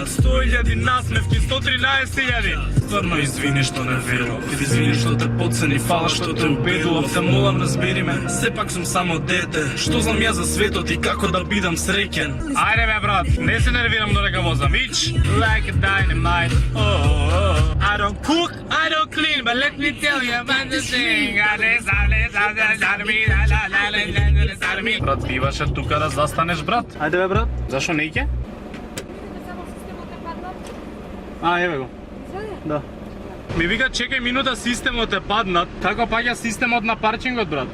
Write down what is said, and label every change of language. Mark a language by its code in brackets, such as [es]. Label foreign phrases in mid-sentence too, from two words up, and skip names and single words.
[mk] 100.000 насмевки, 113.000. Стварно извини што не верував, извини што те подцени, фала што те убедував, те молам разбери ме, сепак сум само дете. Што знам ја за светот и како да бидам среќен? Ајде бе брат, не се нервирам додека возам, ич [en] like a dynamite. I don't cook, I don't clean, but let me tell you about the thing. [mk] Брат, биваше тука да застанеш, брат. Ајде бе брат, зашо не ќе? Еве го. Да. Ми вика чекај минута, системот е паднат. Како паѓа системот на паркингот, брат?